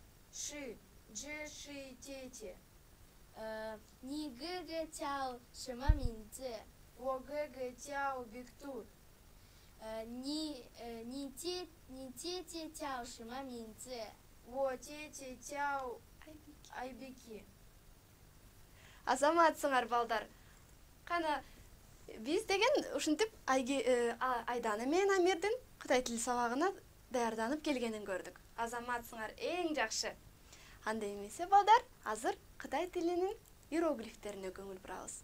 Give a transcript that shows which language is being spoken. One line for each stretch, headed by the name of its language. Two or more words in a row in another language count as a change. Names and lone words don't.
Chinese: 是，这是姐姐。你哥哥叫什么名字？我哥哥叫 Виктор。你姐姐叫什么名字？我姐姐叫 Айбеке。
Kyrgyz: Азаматсыңар балдар. Қана биз деген ушинтип Айдана менен Амирдин Кытай тили сабагына даярданып келгенин көрдүк. Азаматсыңар эң жакшы. Анда эмесе балдар, азыр Кытай тилинин иероглифтерине көңүл бурабыз.